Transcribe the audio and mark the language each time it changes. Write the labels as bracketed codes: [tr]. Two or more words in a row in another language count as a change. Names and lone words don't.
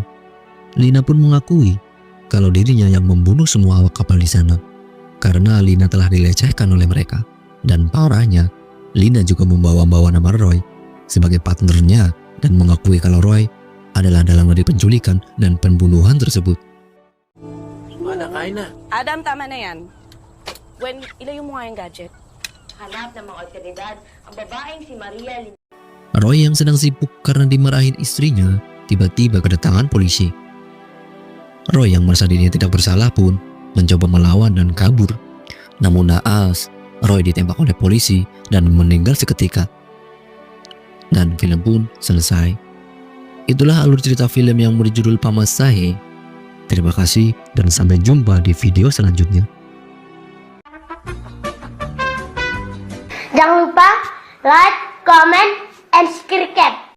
[id] Lina pun mengakui kalau dirinya yang membunuh semua awak kapal di sana karena Lina telah dilecehkan oleh mereka. Dan parahnya, Lina juga membawa-bawa nama Roy sebagai partnernya dan mengakui kalau Roy adalah dalang dari penculikan dan pembunuhan tersebut. [tl] Mana, kain na. Adam, tama na yan. Gwen, ilayo mo nga yung gadget. Hanap ng mga otoridad ang babaeng si Maria [id] Roy yang sedang sibuk karena dimarahin istrinya tiba-tiba kedatangan polisi. Roy yang merasa dirinya tidak bersalah pun mencoba melawan dan kabur. Namun naas, Roy ditembak oleh polisi dan meninggal seketika. Dan film pun selesai. Itulah alur cerita film yang berjudul Pamasahe. Terima kasih dan sampai jumpa di video selanjutnya. Jangan lupa [en] like, comment, and subscribe.